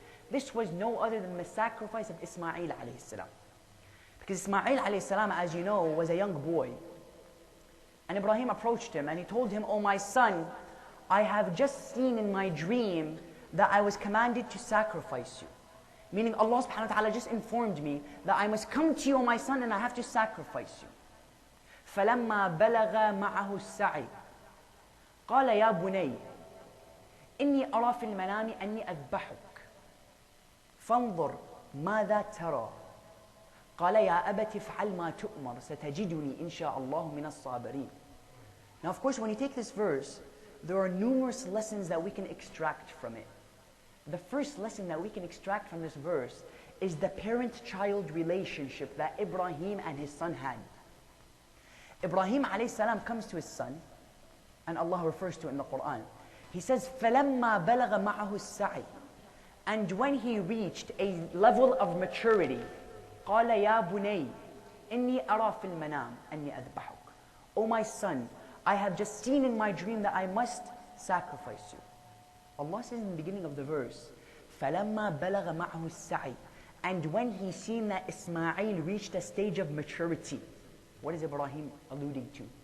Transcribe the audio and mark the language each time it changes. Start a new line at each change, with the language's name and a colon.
English: This was no other than the sacrifice of Ismail alayhi salam. Because Ismail alayhi salam, as you know, was a young boy. And Ibrahim approached him and he told him, O my son, I have just seen in my dream that I was commanded to sacrifice you. Meaning Allah subhanahu wa ta'ala just informed me that I must come to you, O my son, and I have to sacrifice you.
Arabic: فَلَمَّا بَلَغَ مَعَهُ السَّعِي قال يا بني إني أرى في المنام أني أذبحك فانظر ماذا ترى قال يا أبت افعل ما تؤمر ستجدني إن شاء الله من الصابرين.
English: Now of course when you take this verse, there are numerous lessons that we can extract from it. The first lesson that we can extract from this verse is the parent-child relationship that Ibrahim and his son had. Ibrahim alayhi salam comes to his son, and Allah refers to it in the Quran. He says,
Arabic: فَلَمَّا بَلَغَ مَعَهُ السَّعِي.
English: And when he reached a level of maturity,
Arabic: قَالَ يَا بُنَيْ إِنِّي أَرَى فِي الْمَنَامِ أَنِّي أَذْبَحُكَ.
English: O my son, I have just seen in my dream that I must sacrifice you. Allah says in the beginning of the verse,
Arabic: فَلَمَّا بَلَغَ مَعَهُ السَّعِي.
English: And when he seen that Ismail reached a stage of maturity, what is Ibrahim alluding to?